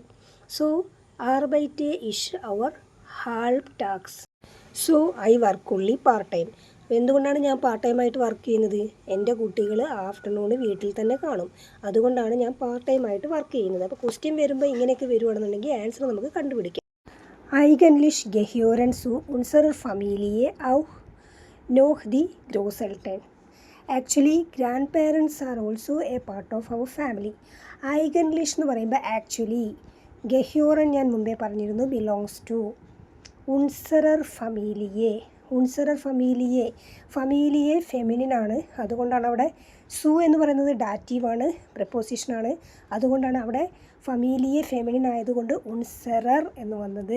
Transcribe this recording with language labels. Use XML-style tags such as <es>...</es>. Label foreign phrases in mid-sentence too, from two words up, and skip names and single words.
<de>So arbeite ich nur halb Tags.</de> <en>So I work only part time.</en> <ml>എന്തുകൊണ്ടാണ് ഞാൻ</ml> <en>part timeആയിട്ട്</en> <ml>വർക്ക് ചെയ്യുന്നത്? എൻ്റെ കുട്ടികൾ ആഫ്റ്റർനൂൺ വീട്ടിൽ തന്നെ കാണും, അതുകൊണ്ടാണ് ഞാൻ</ml> <en>part timeആയിട്ട്</en> <ml>വർക്ക് ചെയ്യുന്നത്. അപ്പോൾ ക്വസ്റ്റ്യൻ വരുമ്പോൾ ഇങ്ങനെയൊക്കെ വരുവാണെന്നുണ്ടെങ്കിൽ ആൻസർ നമുക്ക് കണ്ടുപിടിക്കാം.</ml> <de>Eigentlich gehören zu unserer Familie auch noch die Großeltern.</de> <en>Actually, grandparents are also a part of our family.</en> <ml>Eigentlich എന്ന് പറയുമ്പോൾ ആക്ച്വലി, ഗഹ്യോറൻ ഞാൻ മുമ്പേ പറഞ്ഞിരുന്നു</ml> <en>belongs to,</en> <de>unserer Familie, unserer Familie,</de> <ml>ഫമീലിയെ ഫെമിനിനാണ്, അതുകൊണ്ടാണ് അവിടെ സു എന്ന് പറയുന്നത് ഡാറ്റീവാണ്, പ്രപ്പോസിഷനാണ്, അതുകൊണ്ടാണ് അവിടെ ഫമീലിയെ ഫെമിനിൻ ആയതുകൊണ്ട് ഉൺസറർ എന്ന് വന്നത്.</ml>